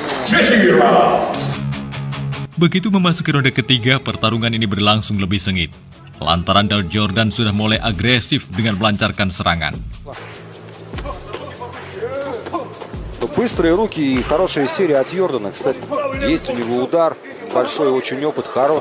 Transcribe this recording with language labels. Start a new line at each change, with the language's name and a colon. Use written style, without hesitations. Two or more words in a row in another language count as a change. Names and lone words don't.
Indonesian: Begitu memasuki ronde ketiga, pertarungan ini berlangsung lebih sengit. Lantaran Daud Yordan sudah mulai agresif dengan melancarkan serangan.
Russian: Быстрые руки и хорошая серия от Йордана. Кстати, есть у него удар, большой очень опыт, хорош.